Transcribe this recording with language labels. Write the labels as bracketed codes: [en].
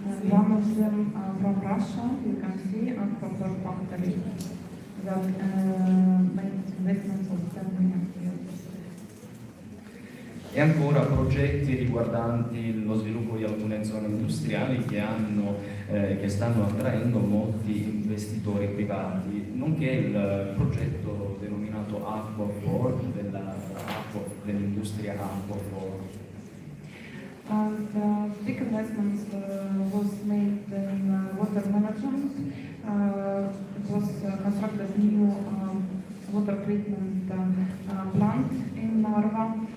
[en] One of them from Russia, you can see, and from their factory that made investments of 10 million euros. [it] E ancora progetti riguardanti lo sviluppo di alcune zone industriali che stanno attraendo molti investitori privati, nonché il progetto denominato Aquafor dell'industria Aquafor. [en] And big investments was made in water management. It was constructed new water treatment plant in Narva.